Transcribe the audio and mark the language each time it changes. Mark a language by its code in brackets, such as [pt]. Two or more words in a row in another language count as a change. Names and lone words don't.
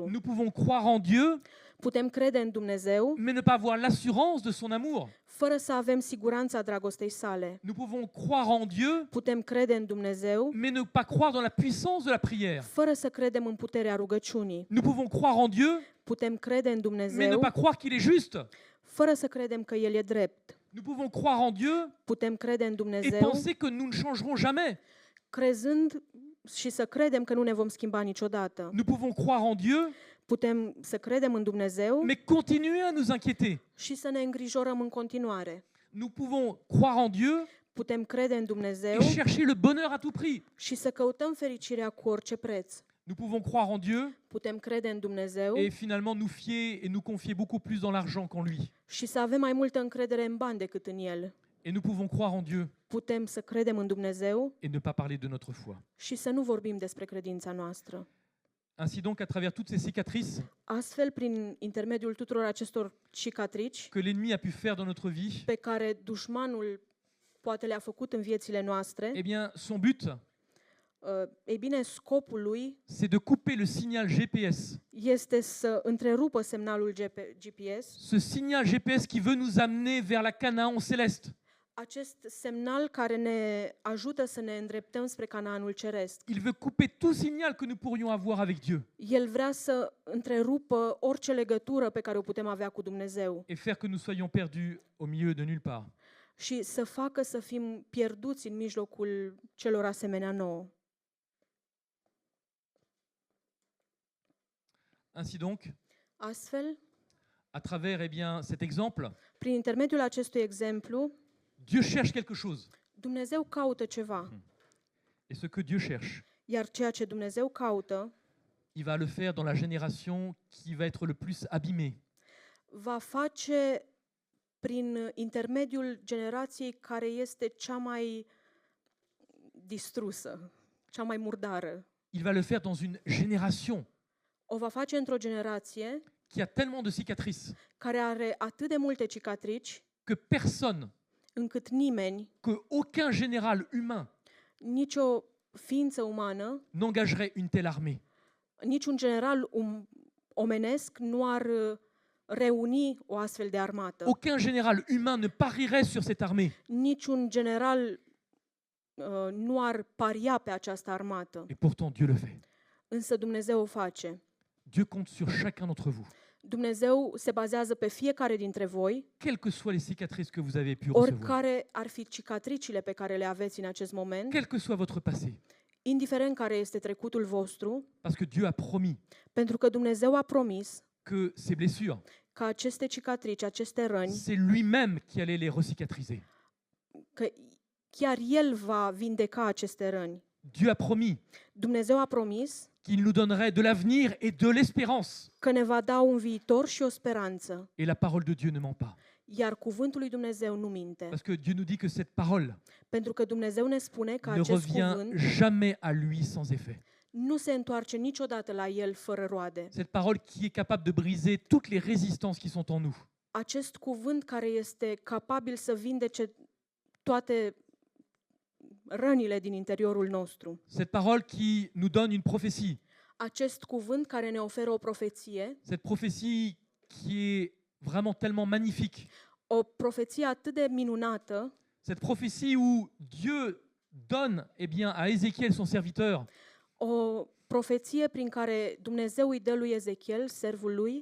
[fr] Nous pouvons croire en Dieu, [ro] Putem crede în Dumnezeu, [fr] mais ne pas avoir l'assurance de son amour. [ro] fără să avem siguranța dragostei sale. [fr] Nous pouvons croire en Dieu, [ro] Putem crede în Dumnezeu, [fr] mais ne pas croire dans la puissance de la prière. [ro] fără să credem în puterea rugăciunii. [fr] Nous pouvons croire en Dieu, [ro] Putem crede în [fr] mais ne [ro] Dumnezeu, [fr] pas croire qu'il est juste. [ro] fără să credem că El e drept. [fr] Nous pouvons croire en Dieu [ro] Putem crede în [fr] et [ro] Dumnezeu, [fr] penser que nous ne changerons jamais. [ro] crezând și să credem că nu ne vom schimba niciodată. [fr] Nous pouvons croire en Dieu, [ro] Putem să credem în Dumnezeu [fr] mais continuer à nous inquiéter. [ro] și să ne îngrijorăm în continuare. [fr] Nous pouvons croire en Dieu [ro] Putem crede în Dumnezeu [fr] et chercher le bonheur à tout prix. [ro] și să căutăm fericirea cu orice preț. [fr] Nous pouvons croire en Dieu [ro] Putem crede în Dumnezeu [fr] et finalement nous fier et nous confier beaucoup plus dans l'argent qu'en lui. [ro] și să avem mai multă încredere în bani decât în El. [fr] Et nous pouvons croire en Dieu [ro] Putem să credem în Dumnezeu [fr] et ne pas parler de notre foi. [ro] și să nu vorbim despre credința noastră. [fr] Ainsi donc, à travers toutes ces cicatrices [ro] Astfel, prin intermediul tuturor acestor cicatrici [fr] que l'ennemi a pu faire dans notre vie, [ro] pe care dușmanul poate le-a făcut în viețile noastre, [fr] eh bien, son but, [ro] ei bine, scopul lui [fr] c'est de couper le signal GPS. [ro] este să întrerupă semnalul GPS, [fr] Ce signal GPS qui veut nous amener vers la Canaan céleste. [ro] acest semnal care ne ajută să ne îndreptăm spre Canaanul Ceresc. [fr] Il veut couper tout signal que nous pourrions avoir avec Dieu [ro] El vrea să întrerupă orice legătură pe care o putem avea cu Dumnezeu [fr] et faire que nous soyons perdus au milieu de nulle part. [ro] și să facă să fim pierduți în mijlocul celor asemenea nouă. [fr] Ainsi donc, [ro] Astfel, [fr] à travers eh bien, cet exemple, [ro] prin intermediul acestui exemplu, [fr] Dieu cherche quelque chose. [ro] Dumnezeu caută ceva, [fr] Et ce que Dieu cherche, [ro] iar ceea ce Dumnezeu caută [fr] il va le faire dans la génération qui va être le plus abîmée. [ro] va face prin intermediul generației care este cea mai distrusă, cea mai murdară. [fr] Il va le faire dans une génération [ro] O va face într-o generație [fr] qui a tellement de cicatrices [ro] care are atât de multe cicatrici, [fr] que personne, [ro] încât nimeni, [fr] que aucun général humain [ro] nicio ființă umană, [fr] n'engagerait une telle armée. [ro] niciun general omenesc nu ar reuni o astfel de armată. [fr] Aucun général humain ne parierait sur cette armée. [ro] Niciun general nu ar paria pe această armată. [fr] Et pourtant, Dieu le fait. [ro] Însă Dumnezeu o face. [fr] Dieu compte sur chacun d'entre vous. [ro] Dumnezeu se bazează pe fiecare dintre voi, [fr] Quelles que soient les cicatrices que vous avez pu recevoir, [ro] oricare ar fi cicatricile pe care le aveți în acest moment, [fr] quel que soit votre passé, [ro] indiferent care este trecutul vostru, [fr] parce que Dieu a promis [ro] pentru că Dumnezeu a promis [fr] que ces blessures, [ro] că aceste cicatrici, aceste răni, [fr] c'est lui-même qui allait les recicatriser. [ro] că chiar El va vindeca aceste răni. [fr] Dieu a promis [ro] Dumnezeu a promis [fr] qu'il nous donnerait de l'avenir et de l'espérance. [ro] că ne va da un viitor și o speranță, [fr] Et la parole de Dieu ne ment pas. [ro] iar cuvântul lui Dumnezeu nu minte. [fr] Parce que Dieu nous dit que cette parole [ro] Pentru că Dumnezeu ne spune că [fr] ne [ro] acest [fr] revient [ro] cuvânt [fr] jamais à lui sans effet. [ro] nu se întoarce niciodată la El fără roade. [fr] Cette parole qui est capable de briser toutes les résistances qui sont en nous. [ro] Acest cuvânt care este capabil să vindece toate rănile din interiorul nostru. [fr] Cette parole qui nous donne une prophétie. [ro] Acest cuvânt care ne oferă o profeție, [fr] Cette prophétie qui est vraiment tellement magnifique. [ro] o profeție atât de minunată, [fr] Cette prophétie où Dieu donne eh bien, à Ézéchiel, son serviteur, [ro] o profeție prin care Dumnezeu îi dă lui Ezechiel, servul lui,